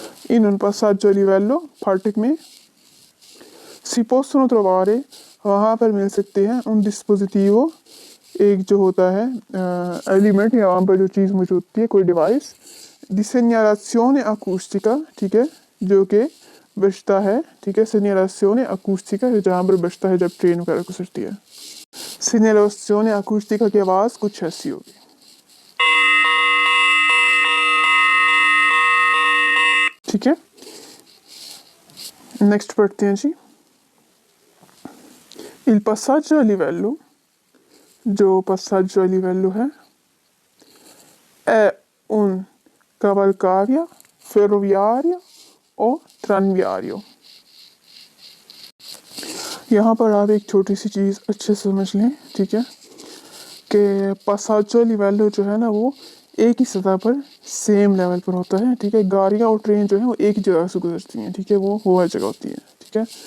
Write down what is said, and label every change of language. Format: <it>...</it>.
<hi>इन उन passaggio a livello, फाटक में</hi> <it>si possono trovare,</it> <hi>वहाँ पर मिल सकते हैं,</hi> <it>un dispositivo,</it> <hi>एक जो होता है एलिमेंट या वहाँ पर जो चीज़ मौजूद होती है, कोई डिवाइस,</hi> <it>di segnalazione acustica,</it> <hi>ठीक है, जो कि बजता है, ठीक है,</hi> <it>segnalazione acustica,</it> <hi>जहाँ पर बजता है जब ट्रेन वगैरह गुजरती है। segnalazione acustica की आवाज़ कुछ ऐसी होगी। ठीक है, नेक्स्ट पढ़ते हैं जी।</hi> <it>Il passaggio a livello, जो passaggio a livello è un cavalcavia ferroviaria o tranviario।</it> <hi>यहाँ पर आप एक छोटी सी चीज़ अच्छे से समझ लें, ठीक है, कि passaggio a livello जो है ना वो एक ही सतह पर सेम लेवल पर होता है, ठीक है। गाड़ियाँ और ट्रेन जो है वो एक ही जगह से गुजरती हैं, ठीक है, वो हर जगह होती है, ठीक है।</hi>